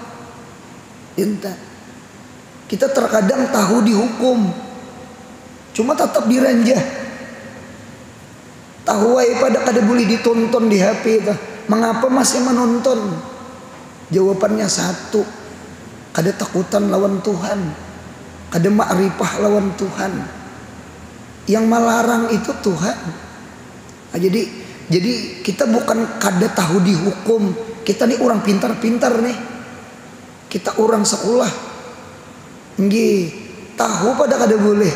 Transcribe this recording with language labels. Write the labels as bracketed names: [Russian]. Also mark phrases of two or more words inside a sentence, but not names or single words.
[Indonesian] Kita terkadang tahu dihukum, cuma tetap diranjah. [Banjar] Tahu aja pada kada boleh ditonton di HP itu. [Indonesian] Mengapa masih menonton? Jawabannya satu, [Banjar] kada takutan lawan Tuhan, kada ma'rifah lawan Tuhan. [Indonesian] Yang melarang itu Tuhan. Nah, jadi kita bukan kada tahu dihukum. Kita nih orang pintar-pintar nih. Kita orang sekolah. Tahu pada kada boleh.